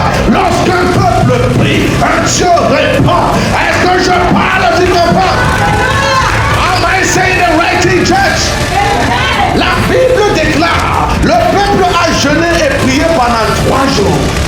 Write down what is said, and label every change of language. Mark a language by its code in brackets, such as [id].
[fr] Lorsqu'un peuple prie, un Dieu répond. Est-ce que je parle, tu comprends? [en] Am I saying the right thing, church? [fr] La Bible déclare, le peuple a jeûné et prié pendant 3 jours.